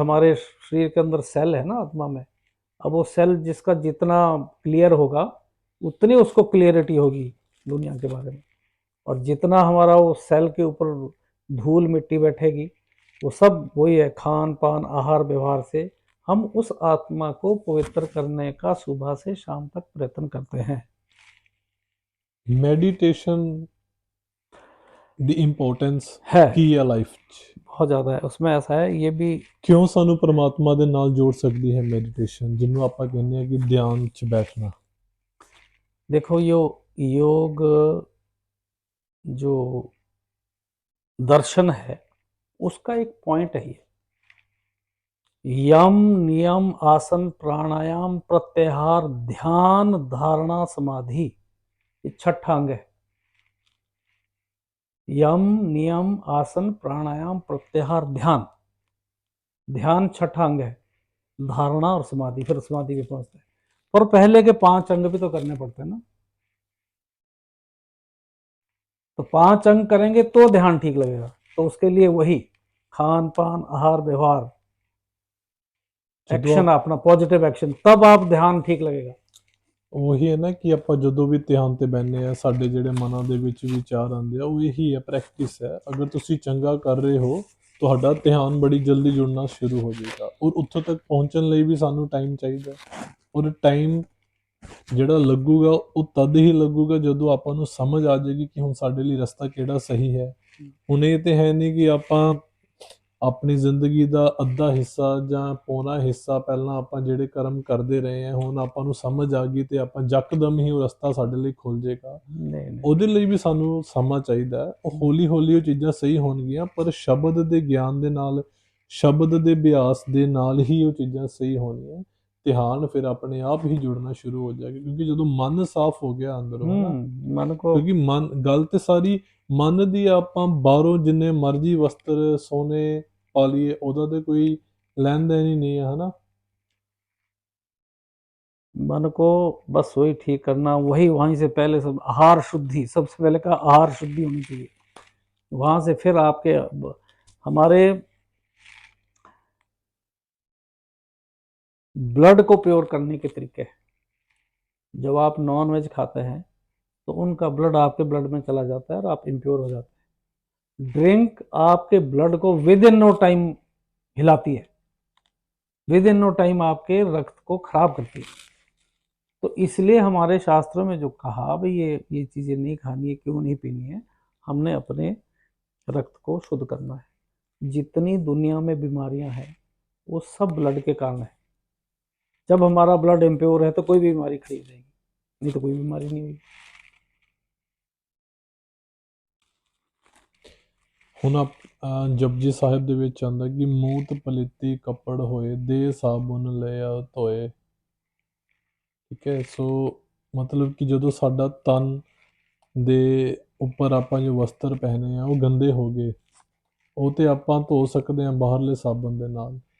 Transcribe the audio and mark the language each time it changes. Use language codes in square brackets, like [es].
[hi] हमारे शरीर के अंदर सेल है ना आत्मा में, अब वो सेल जिसका जितना क्लियर होगा उतनी उसको क्लियरिटी होगी दुनिया के बारे में, और जितना हमारा वो सेल के ऊपर धूल मिट्टी बैठेगी, वो सब वही है, खान पान आहार व्यवहार से हम उस आत्मा को पवित्र करने का सुबह से शाम तक प्रयत्न करते हैं। [pa] मेडिटेशन ਦੀ ਇੰਪੋਰਟੈਂਸ [hi] है, [pa] ਕੀ ਹੈ ਲਾਈਫ 'ਚ, [hi] बहुत ज़्यादा है उसमें। ऐसा है ये भी, [pa] ਕਿਉਂ ਸਾਨੂੰ ਪਰਮਾਤਮਾ ਦੇ ਨਾਲ ਜੋੜ ਸਕਦੀ ਹੈ ਮੈਡੀਟੇਸ਼ਨ, ਜਿਹਨੂੰ ਆਪਾਂ ਕਹਿੰਦੇ ਆ ਕਿ ਧਿਆਨ 'ਚ ਬੈਠਣਾ। [hi] देखो यो योग जो दर्शन है उसका एक पॉइंट है ये, यम नियम आसन प्राणायाम प्रत्याहार ध्यान धारणा समाधि, ये छठा अंग है। यम नियम आसन प्राणायाम प्रत्याहार ध्यान, ध्यान छठा अंग है, धारणा और समाधि, फिर समाधि भी पहुंचते हैं। पर पहले के 5 अंग भी तो करने पड़ते हैं ना, तो 5 अंग करेंगे तो ध्यान ठीक लगेगा। तो उसके लिए वही खान पान आहार व्यवहार [pa] ਜਦੋਂ [hi] एक्शन, अपना पॉजिटिव एक्शन, तब आप ध्यान ठीक लगेगा। [pa] ਉਹੀ ਹੈ ਨਾ ਕਿ ਆਪਾਂ ਜਦੋਂ ਵੀ ਧਿਆਨ ਤੇ ਬਹਿੰਦੇ ਆ ਸਾਡੇ ਜਿਹੜੇ ਮਨਾਂ ਦੇ ਵਿੱਚ ਵਿਚਾਰ ਆਉਂਦੇ ਆ ਉਹ ਇਹੀ ਹੈ, ਪ੍ਰੈਕਟਿਸ ਹੈ। ਅਗਰ ਤੁਸੀਂ ਚੰਗਾ ਕਰ ਰਹੇ ਹੋ ਤੁਹਾਡਾ ਧਿਆਨ ਬੜੀ ਜਲਦੀ ਜੁੜਨਾ ਸ਼ੁਰੂ ਹੋ ਜਾਏਗਾ। ਔਰ ਉੱਥੋਂ ਤੱਕ ਪਹੁੰਚਣ ਲਈ ਵੀ ਸਾਨੂੰ ਟਾਈਮ ਚਾਹੀਦਾ, ਔਰ ਟਾਈਮ ਜਿਹੜਾ ਲੱਗੂਗਾ ਉਹ ਤਦ ਹੀ ਲੱਗੂਗਾ ਜਦੋਂ ਆਪਾਂ ਨੂੰ ਸਮਝ ਆ ਜਾਏਗੀ ਕਿ ਹੁਣ ਸਾਡੇ ਲਈ ਰਸਤਾ ਕਿਹੜਾ ਸਹੀ ਹੈ। ਹੁਣ ਇਹ ਤੇ ਹੈ ਨਹੀਂ ਕਿ ਆਪਾਂ ਆਪਣੀ ਜ਼ਿੰਦਗੀ ਦਾ ਅੱਧਾ ਹਿੱਸਾ ਜਾਂ ਪੌਣਾ ਹਿੱਸਾ ਪਹਿਲਾਂ ਆਪਾਂ ਜਿਹੜੇ ਕਰਮ ਕਰਦੇ ਰਹੇ ਹਾਂ, ਹੁਣ ਆਪਾਂ ਨੂੰ ਸਮਝ ਆ ਗਈ ਤੇ ਆਪਾਂ ਯਕਦਮ ਹੀ ਉਹ ਰਸਤਾ ਸਾਡੇ ਲਈ ਖੁੱਲ ਜਾਏਗਾ। [hi] नहीं [pa] ਉਹਦੇ ਲਈ ਵੀ ਸਾਨੂੰ ਸਮਾਂ ਚਾਹੀਦਾ ਹੈ। ਉਹ ਹੌਲੀ ਹੌਲੀ ਉਹ ਚੀਜ਼ਾਂ ਸਹੀ ਹੋਣਗੀਆਂ, ਪਰ ਸ਼ਬਦ ਦੇ ਗਿਆਨ ਦੇ ਨਾਲ, ਸ਼ਬਦ ਦੇ ਅਭਿਆਸ ਦੇ ਨਾਲ ਹੀ ਉਹ ਚੀਜ਼ਾਂ ਸਹੀ ਹੋਣਗੀਆਂ। ਧਿਆਨ ਫਿਰ ਆਪਣੇ ਆਪ ਹੀ ਜੁੜਨਾ ਸ਼ੁਰੂ ਹੋ ਜਾਏਗਾ, ਕਿਉਂਕਿ ਜਦੋਂ ਮਨ ਸਾਫ਼ ਹੋ ਗਿਆ ਅੰਦਰੋਂ, ਹੈ ਨਾ। [hi] मन को [pa] ਕਿਉਂਕਿ ਮਨ, ਗੱਲ ਤੇ ਸਾਰੀ ਮਨ ਦੀ। ਆਪਾਂ ਬਾਹਰੋਂ ਜਿੰਨੇ ਮਰਜ਼ੀ ਵਸਤਰ ਸੋਨੇ ਪਾ ਲਈਏ ਉਹਦਾ ਤੇ ਕੋਈ ਲੈਣ ਦੇਣ ਹੀ ਨਹੀਂ ਹੈ, ਹਨਾ। [hi] मन को बस वही ठीक करना, वही वहीं से पहले सब आहार शुद्धि, सबसे पहले का आहार शुद्धि होनी चाहिए। वहां से फिर आपके हमारे ब्लड को प्योर करने के तरीके हैं। जब आप नॉन वेज खाते हैं तो उनका ब्लड आपके ब्लड में चला जाता है और आप इम्प्योर हो जाते हैं। ड्रिंक आपके ब्लड को [en] within no time [hi] हिलाती है, विद इन नो टाइम आपके रक्त को खराब करती है। तो इसलिए हमारे शास्त्रों में जो कहा भाई ये चीज़ें नहीं खानी है, क्यों नहीं पीनी है, हमने अपने रक्त को शुद्ध करना है। जितनी दुनिया में बीमारियां हैं वो सब ब्लड के कारण है। जब हमारा ब्लड इम्प्योर है तो कोई भी बीमारी खड़ी रहेगी, नहीं तो कोई बीमारी नहीं होगी। [pa] ਹੁਣ ਜਪਜੀ ਸਾਹਿਬ ਦੇ ਵਿੱਚ ਆਉਂਦਾ ਕਿ ਮੂਤ ਪਲੀਤੀ ਕੱਪੜ ਹੋਏ ਦੇ ਸਾਬੁਨ ਲਿਆ ਧੋਏ। ਠੀਕ ਹੈ, ਸੋ ਮਤਲਬ ਕਿ ਜਦੋਂ ਸਾਡਾ ਤਨ ਦੇ ਉੱਪਰ ਆਪਾਂ ਜੋ ਵਸਤਰ ਪਹਿਨੇ ਆ ਉਹ ਗੰਦੇ ਹੋ ਗਏ, ਉਹ ਤੇ ਆਪਾਂ ਧੋ ਸਕਦੇ ਹਾਂ ਬਾਹਰਲੇ ਸਾਬਣ ਦੇ ਨਾਲ।